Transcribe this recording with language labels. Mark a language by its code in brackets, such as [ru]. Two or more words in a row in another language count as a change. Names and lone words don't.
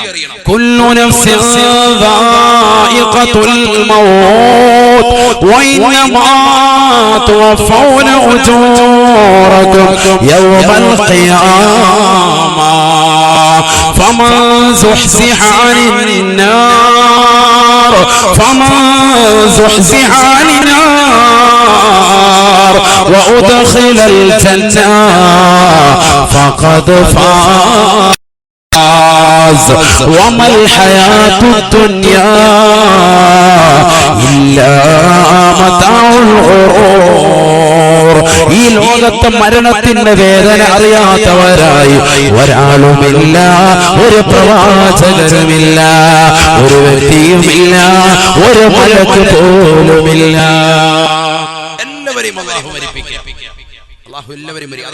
[ar] كل نفس ذائقة الموت وإنما توفون أجوركم يوم القيامة فمن زحزح عن النار وأدخل الجنة فقد فاز وما الحياة الدنيا إلا متاع الغرور. [ml] ഈ ലോകത്തെ മരണത്തിന്റെ വേദന അറിയാത്തവരായി ഒരാളുമില്ല, ഒരു പ്രവാചകരുമില്ല, ഒരു വ്യക്തിയുമില്ല, ഒരു മലക്ക് പോലുമില്ല. എല്ലാവരെയും അല്ലാഹു മരിപ്പിക്കുക. അല്ലാഹു എല്ലാവരെയും മരിക്കും.